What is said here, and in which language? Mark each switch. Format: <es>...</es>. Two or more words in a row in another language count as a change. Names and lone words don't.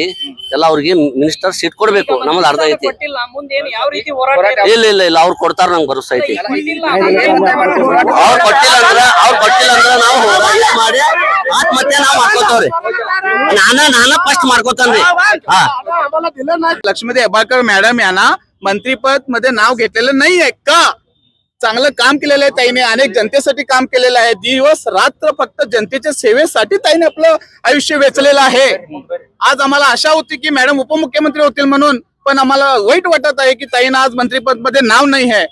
<kn>ಎಲ್ಲ ಅವ್ರಿಗೆ ಮಿನಿಸ್ಟರ್ ಸೀಟ್ ಕೊಡ್ಬೇಕು. ನಮ್ದು ಅರ್ಧ ಐತಿ. ಇಲ್ಲ ಅವ್ರು ಕೊಡ್ತಾರ, ನಂಗೆ ಭರೋಸೆ ಐತಿ. ಅವ್ರು ಕೊಟ್ಟಿಲ್ಲ ಅಂದ್ರ ನಾವು ಮಾಡಿ ಮತ್ತೆ ನಾವು ಮಾಡ್ಕೋತವ್ರಿ. ನಾನ फर्स्ट ಮಾಡ್ಕೋತಾನ್ರಿ.</kn> <mr>लक्ष्मी हेब्बाळकर मॅडम यांना मंत्रीपद मध्ये नाव घेतलेलं नाहीये का? चांगलं काम केलेलं आहे ताईने, अनेक जनतेसाठी काम केलेलं आहे. दिवस रात्र फक्त जनतेच्या सेवेसाठी ताईने आपलं आयुष्य वेचलेलं आहे. आज आम्हाला आशा होती की मॅडम उपमुख्यमंत्री होतील म्हणून, पण आम्हाला वाईट वाटत आहे की ताईंना आज मंत्रीपद मध्ये नाव नाही आहे.</mr>